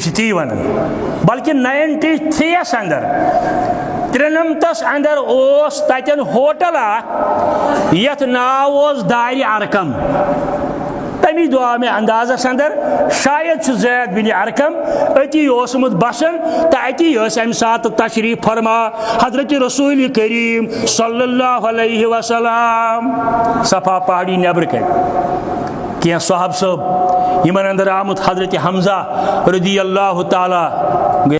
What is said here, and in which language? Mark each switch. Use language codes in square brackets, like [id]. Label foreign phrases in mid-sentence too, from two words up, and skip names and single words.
[ks] چھِ تی ونان بلکہ 93 اندر 93 اندر اوس تتٮ۪ن ہوٹل اکھ یتھ ناو اوس دارِ ارقم تمی دۄہ آو مےٚ اندازس اندر شاید چھُ زید بن ارقم أتی اوسمُت بسان تہٕ أتی ٲسۍ امہِ ساتہٕ تشریف فرما حضرت رسول کریم [ar] صلی اللہ علیہ وسلم [ks] صفا پہاڑی نیبرٕ کَنۍ کینٛہہ صحاب صٲب یمن اندر آمُت حضرت حمزہ [ar] رضی اللہ تعالیٰ